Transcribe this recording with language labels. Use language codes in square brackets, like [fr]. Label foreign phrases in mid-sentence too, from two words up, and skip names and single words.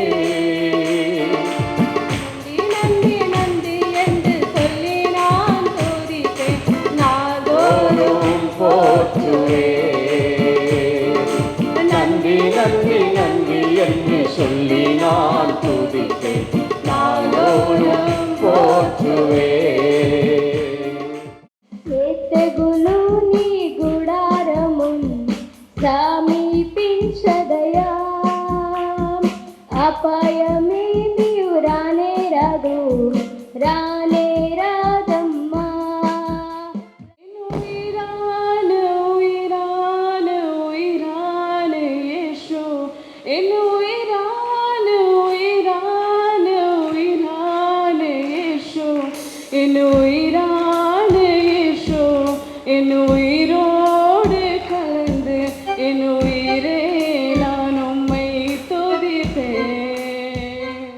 [ta] நன்றி நன்றி என்று சொல்லி நான் துதிப்பேன், நாள்தோறும் போற்றுவேன். நன்றி நன்றி நன்றி என்று சொல்லி நான் துதிப்பேன், நாள்தோறும் போற்றுவேன். [te] తెగులు నీ గుడారమున్ సమీపించదయా, అపాయమేమి రానే రాదు, రానే రాదమ్మా. [ta] உயிரான உயிரான உயிரான இயேசு, என் உயிரான உயிரான உயிரான இயேசு, என் உயிரான இயேசு, என் உயிரோடு கலந்து என் உயிரே நான் உம்மை துதிப்பேன்.